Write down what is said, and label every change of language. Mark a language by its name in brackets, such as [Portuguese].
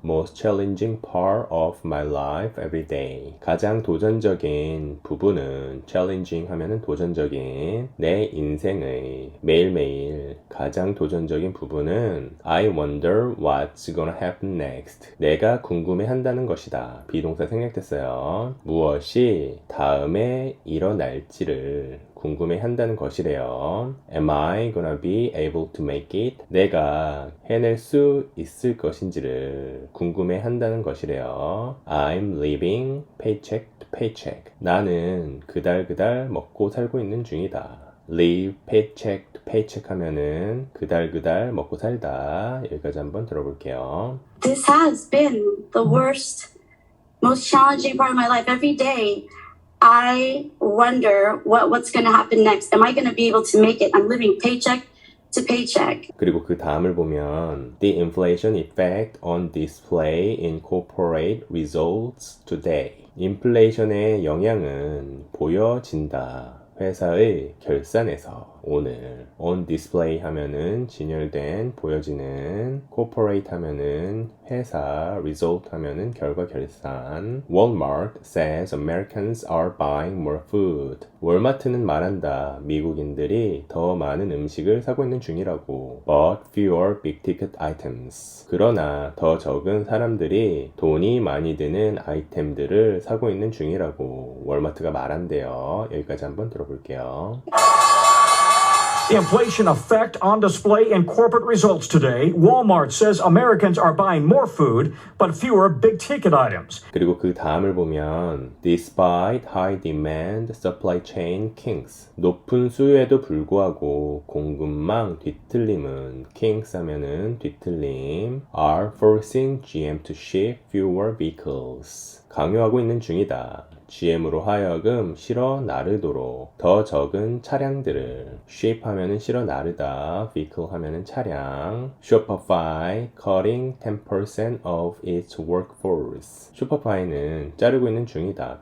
[English] Most challenging part of my life every day. [Korean] 가장 도전적인 부분은 challenging 하면은 도전적인 내 인생의 매일매일 가장 도전적인 부분은 [English] I wonder what's gonna happen next. [Korean] 내가 궁금해한다는 것이다. 비동사 생략됐어요. 무엇이 다음에 일어날지를 궁금해한다는 것이래요. [English] Am I gonna be able to make it? [Korean] 내가 해낼 수 있을 것인지를 궁금해한다는 것이래요. [English] I'm living paycheck to paycheck. [Korean] 나는 그달 먹고 살고 있는 중이다. live paycheck to paycheck 하면은 그달 먹고 살다. 여기까지 한번 들어볼게요. [English] This has been the worst, most challenging part of my life. Every day, I wonder what's going to happen next. Am I going to be able to make it? I'm living paycheck to paycheck. [Korean] 그리고 그 다음을 보면 [English] The inflation effect on display in corporate results today. [Korean] 인플레이션의 영향은 보여진다. 회사의 결산에서 오늘 on display 하면은 진열된 보여지는 corporate 하면은 회사 result 하면은 결과 결산 [English] Walmart says Americans are buying more food. [Korean] 월마트는 말한다. 미국인들이 더 많은 음식을 사고 있는 중이라고. [English] But fewer big ticket items. [Korean] 그러나 더 적은 사람들이 돈이 많이 드는 아이템들을 사고 있는 중이라고 월마트가 말한대요. 여기까지 한번 들어볼게요. [English] The inflation effect on display in corporate results today. Walmart says Americans are buying more food, but fewer big-ticket items. [Korean] 그리고 그 다음을 보면 [English] Despite high demand, supply chain kinks. [Korean] 높은 수요에도 불구하고 공급망 뒤틀림은 [English] kinks [Korean] 하면은 뒤틀림 [English] are forcing GM to ship fewer vehicles. [Korean] 강요하고 있는 중이다. GM으로 하여금 실어 나르도록 더 적은 차량들을 ship 하면은 실어 나르다, vehicle 하면은 차량. [English] Shopify cutting 10% of its workforce. [Korean] Shopify는 자르고 있는 중이다.